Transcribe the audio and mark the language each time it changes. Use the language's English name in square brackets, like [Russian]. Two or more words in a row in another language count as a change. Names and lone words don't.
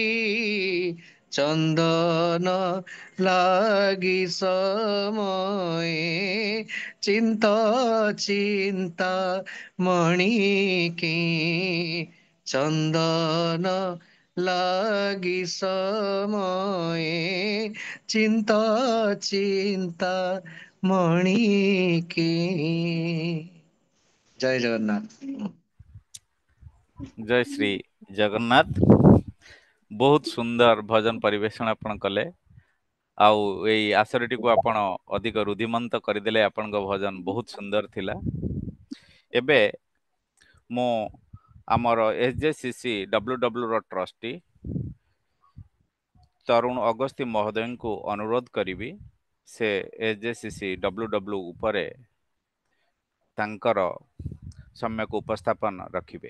[Odia] ଚନ୍ଦନ ଲାଗି ସମୟେ ଚିନ୍ତା ଚିନ୍ତା ମଣିକି ଚନ୍ଦନ ଲାଗି ସମୟେ ଚିନ୍ତା ଚିନ୍ତା ମଣିକି ଜୟ ଜଗନ୍ନାଥ ଜୟ ଶ୍ରୀ ଜଗନ୍ନାଥ। ବହୁତ ସୁନ୍ଦର ଭଜନ ପରିବେଷଣ ଆପଣ କଲେ। ଆଉ ଏଇ ଆସରଟିକୁ ଆପଣ ଅଧିକ ରୁଧିମନ୍ତ କରିଦେଲେ। ଆପଣଙ୍କ ଭଜନ ବହୁତ ସୁନ୍ଦର ଥିଲା। ଏବେ ମୁଁ ଆମର SJCC WWର ଟ୍ରଷ୍ଟି ତରୁଣ ଅଗସ୍ତି ମହୋଦୟଙ୍କୁ ଅନୁରୋଧ କରିବି ସେ SJCC WW ଉପରେ ତାଙ୍କର ସମ୍ୟକ ଉପସ୍ଥାପନ ରଖିବେ।